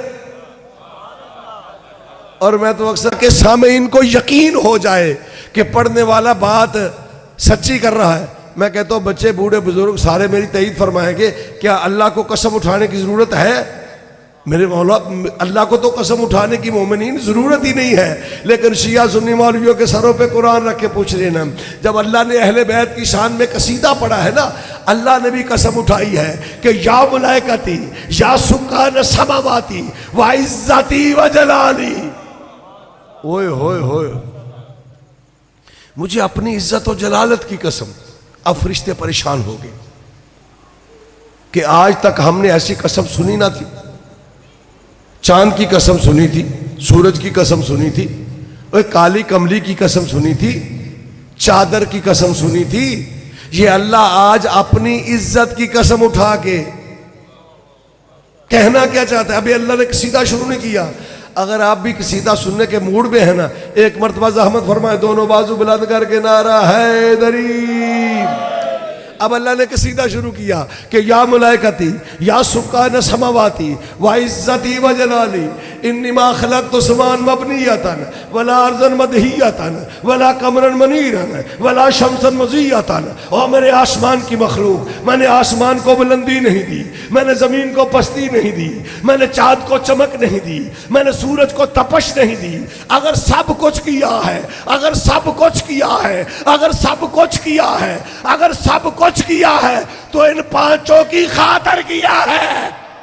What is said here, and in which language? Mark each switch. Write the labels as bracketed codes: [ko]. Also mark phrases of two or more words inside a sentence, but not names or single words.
[hi] और मैं तो अक्सर के सामने इनको यकीन हो जाए कि पढ़ने वाला बात सच्ची कर रहा है, मैं कहता हूं बच्चे बूढ़े बुजुर्ग सारे मेरी तईद फरमाएंगे, क्या अल्लाह को कसम उठाने की जरूरत है? मेरे मौला, अल्लाह को तो कसम उठाने की मोमिनीन जरूरत ही नहीं है, लेकिन शिया सुन्नी मौलवियों के सरों पे कुरान रख के पूछ लेना, जब अल्लाह ने अहले बैत की शान में कसीदा पढ़ा है ना, अल्लाह ने भी कसम उठाई है कि [ar] يا ملائكتي يا سكان سماواتي وعزتي وجلالي. [hi] ओए होए होए, मुझे अपनी इज्जत और जलालत की कसम। अब फरिश्ते परेशान हो गए कि आज तक हमने ऐसी कसम सुनी ना थी। चांद की कसम सुनी थी, सूरज की कसम सुनी थी, और काली कमली की कसम सुनी थी, चादर की कसम सुनी थी। ये अल्लाह आज अपनी इज्जत की कसम उठा के कहना क्या चाहता है? अभी अल्लाह ने कसीदा शुरू नहीं किया। अगर आप भी कसीदा सुनने के मूड में है ना, एक मरतबा ज़हमत फरमाए, दोनों बाजू बुलंद करके नारा हैदरी। अब अल्लाह ने कसीदा शुरू किया कि [ar] يا ملائكتي يا سكان سماواتي وعزتي وجلالي إني ما خلقت سماء مبنية ولا أرضا مدحية ولا قمرا منيرا ولا شمسا مضيئة. [hi] और मेरे आसमान की मखलूक, मैंने आसमान को बुलंदी नहीं दी, मैंने ज़मीन को पस्ती नहीं दी, मैंने चाँद को चमक नहीं दी, मैंने सूरज को तपश नहीं दी। अगर सब कुछ किया है, अगर सब कुछ किया है, अगर सब कुछ किया है, अगर सब कुछ किया है, तो इन 5 की खातिर किया है।